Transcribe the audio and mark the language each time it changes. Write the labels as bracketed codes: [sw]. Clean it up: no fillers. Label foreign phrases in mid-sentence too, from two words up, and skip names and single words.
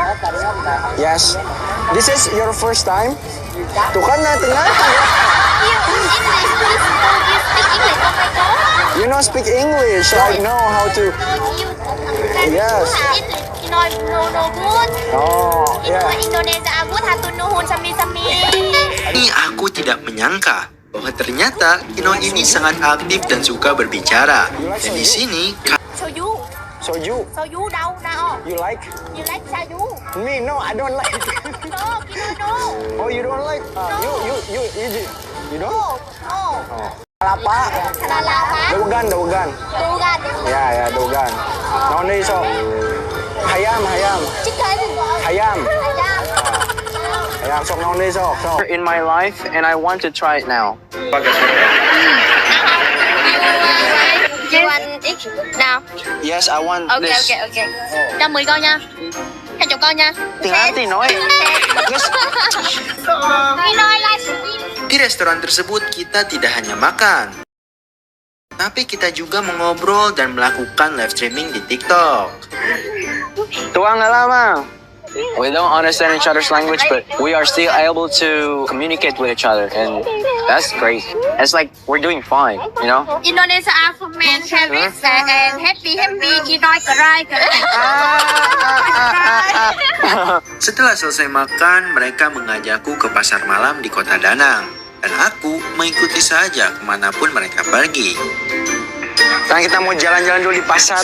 [en] Yes. This is your first time? Tuh kan natin. You English, please. You speak English. Oh my God. You know speak English, so I know how to. No, you. Yes. Kinoy no good. Oh, yeah. [su] Indonesia good hatu nuhun sami. [id] Ini aku tidak menyangka bahwa ternyata Kinoy ini sangat aktif dan suka berbicara. Dan di sini [vi] Soju. Soju đâu nào? [en] You like? You like soju? Me? No, I don't like. No, Kinoy no. Oh, you don't like? You don't? No. Lapa? Lapa. Daugan. Dugan. Ya, daugan. [su] Naon deui sok? Hayam. [en] Chicken. [su] Hayam, sok naon deui sok. [en] In my life and I want to try it now. You want it now? Yes, I want this. [vi] Okay. Cho 10 con nha. 20 con nha. Tiếng Anh thì nói. [en] Yes. Kinoy like. [id] di restoran tersebut kita tidak hanya makan, tapi kita juga mengobrol dan melakukan [en] live streaming [id] di TikTok. [su] Tuang lama. [en] We don't understand each other's language, but we are still able to communicate with each other, and that's great. It's like we're doing fine, you know? Indonesia Aquaman Harris and happy Kinoy kerai. [id] Setelah selesai makan, mereka mengajakku ke pasar malam di kota Danang, dan aku mengikuti saja kemanapun mereka pergi. Sekarang kita mau jalan-jalan dulu di pasar.